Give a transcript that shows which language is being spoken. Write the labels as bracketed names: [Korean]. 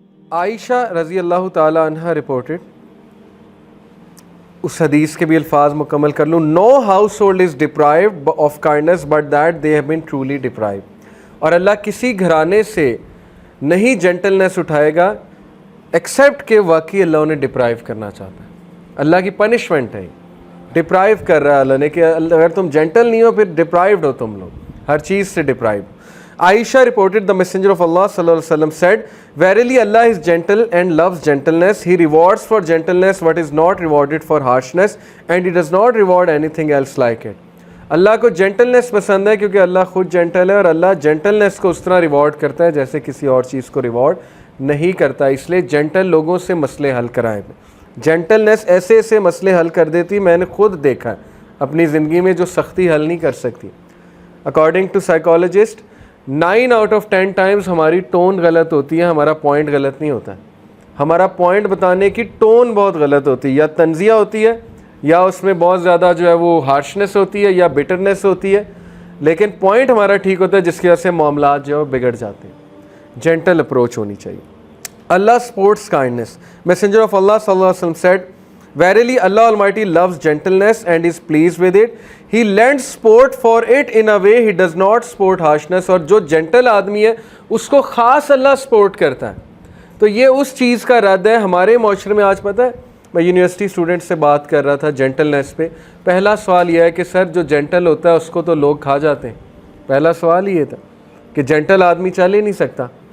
[Urdu] عائشہ رضی اللہ تعالی عنہ رپورٹڈ، اس حدیث کے بھی الفاظ مکمل کر لوں، [English] no household is deprived of kindness but that they have been truly deprived, [Urdu] اور اللہ کسی گھرانے سے نہیں جینٹلنس اٹھائے گا ایکسیپٹ کہ واقعی اللہ انہیں ڈپرائیو کرنا چاہتا ہے. اللہ کی پنشمنٹ ہے، ڈپرائیو کر رہا ہے اللہ نے کہ اگر تم جینٹل نہیں ہو پھر ڈپرائیوڈ ہو تم لوگ، ہر چیز سے deprive. [English] Aisha reported the messenger of Allah صلی اللہ علیہ وسلم said, verily Allah is gentle and loves gentleness. He rewards for gentleness what is not rewarded for harshness and he does not reward anything else like it. [Urdu] اللہ کو gentleness پسند ہے کیونکہ اللہ خود gentle ہے، اور اللہ جینٹلنس کو اس طرح ریوارڈ کرتا ہے جیسے کسی اور چیز کو ریوارڈ نہیں کرتا. اس لیے جینٹل لوگوں سے مسئلے حل کرائیں. جینٹلنس ایسے ایسے مسئلے حل کر دیتی، میں نے خود دیکھا ہے اپنی زندگی میں جو سختی حل نہیں کر سکتی. [English] according to psychologist 9 out of 10 times [Urdu] ہماری ٹون غلط ہوتی ہے، ہمارا پوائنٹ غلط نہیں ہوتا ہے. ہمارا پوائنٹ بتانے کی ٹون بہت غلط ہوتی ہے، یا تنزیہ ہوتی ہے یا اس میں بہت زیادہ جو ہے وہ ہارشنس ہوتی ہے یا بٹرنس ہوتی ہے، لیکن پوائنٹ ہمارا ٹھیک ہوتا ہے جس کی وجہ سے معاملات جو ہے بگڑ جاتے ہیں. جینٹل اپروچ ہونی چاہیے. [English] اللہ supports kindness. Messenger of اللہ صلی اللہ علیہ وسلم said, verily Allah Almighty loves gentleness and is pleased with it. He lends sport for it in a way he does not sport harshness. [Urdu] اور جو جینٹل آدمی ہے اس کو خاص اللہ سپورٹ کرتا ہے. تو یہ اس چیز کا رد ہے. ہمارے معاشرے میں آج پتہ ہے، میں یونیورسٹی اسٹوڈنٹ سے بات کر رہا تھا جینٹلنس پہ. پہلا سوال یہ ہے کہ سر جو جینٹل ہوتا ہے اس کو تو لوگ کھا جاتے ہیں. پہلا سوال ہی یہ تھا کہ جینٹل آدمی چل ہی نہیں سکتا.